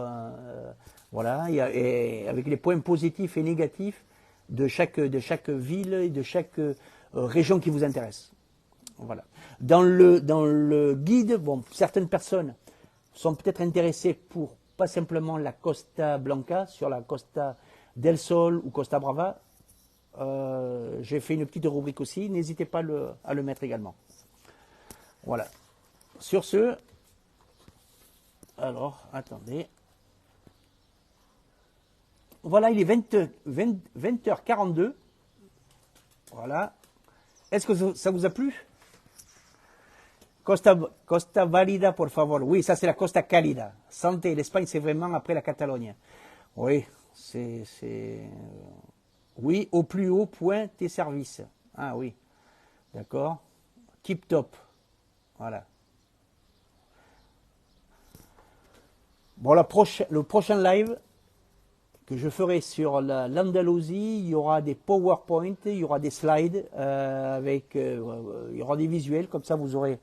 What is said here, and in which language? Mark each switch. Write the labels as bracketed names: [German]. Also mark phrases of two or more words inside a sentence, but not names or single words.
[French] voilà, et avec les points positifs et négatifs de chaque ville et de chaque région qui vous intéresse. Voilà. Dans le guide, bon, certaines personnes sont peut-être intéressées pour pas simplement la Costa Blanca, sur la Costa del Sol ou Costa Brava. J'ai fait une petite rubrique aussi, n'hésitez pas à le mettre également. Voilà. Sur ce, alors, attendez. Voilà, il est 20h42. Voilà. Est-ce que ça vous a plu? [Spanish] Costa Valida, por favor. [French] Oui, ça c'est la Costa Cálida. Santé, l'Espagne, c'est vraiment après la Catalogne. Oui, oui, au plus haut point tes services. Ah oui, d'accord. Tip top. Voilà. Bon, le prochain live que je ferai sur l'Andalousie, il y aura des PowerPoint, il y aura des slides, il y aura des visuels, comme ça vous aurez...